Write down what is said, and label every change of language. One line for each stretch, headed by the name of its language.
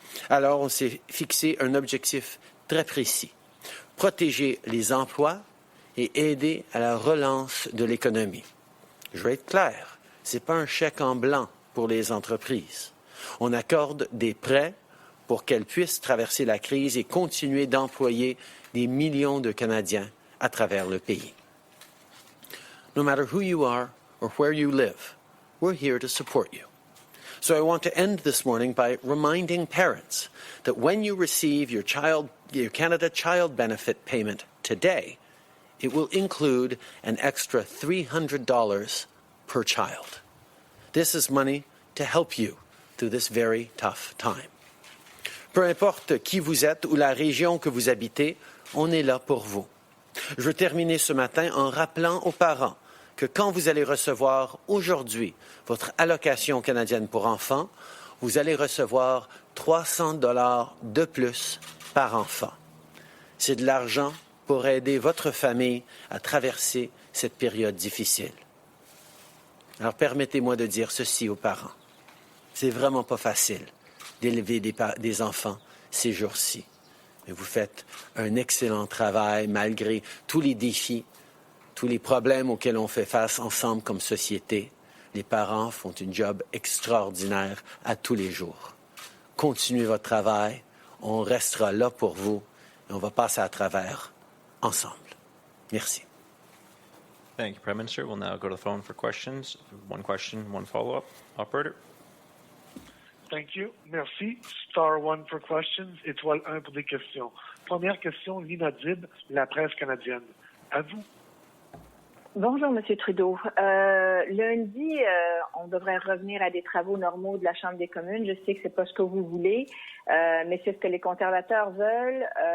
French: Alors, on s'est fixé un objectif très précis: protéger les emplois et aider à la relance de l'économie. Je vais être clair. Ce n'est pas un chèque en blanc pour les entreprises. On accorde des prêts pour qu'elles puissent traverser la crise et continuer d'employer des millions de Canadiens à travers le pays.
English: No matter who you are or where you live, we're here to support you. So I want to end this morning by reminding parents that when you receive your Canada Child Benefit payment today, it will include an extra $300 per child. This is money to help you through this very tough time.
French: Peu importe qui vous êtes ou la région que vous habitez, on est là pour vous. Je veux terminer ce matin en rappelant aux parents que quand vous allez recevoir aujourd'hui votre allocation canadienne pour enfants, vous allez recevoir $300 de plus par enfant. C'est de l'argent pour aider votre famille à traverser cette période difficile. Alors, permettez-moi de dire ceci aux parents. C'est vraiment pas facile d'élever des enfants ces jours-ci. Mais vous faites un excellent travail malgré tous les défis, tous les problèmes auxquels on fait face ensemble comme société. Les parents font un job extraordinaire à tous les jours. Continuez votre travail. On restera là pour vous et on va passer à travers ensemble. Merci.
English: Thank you, Prime Minister. We'll now go to the phone for questions. One question, one follow-up. Operator. Thank you.
French: Merci.
English: Star 1 for questions.
French: Étoile 1 pour des questions. Première question, Lina Dib, La Presse canadienne. À vous. Bonjour, M. Trudeau. Lundi, on devrait revenir à des travaux normaux de la Chambre des communes. Je sais que c'est pas ce que vous voulez, mais c'est ce que les conservateurs veulent.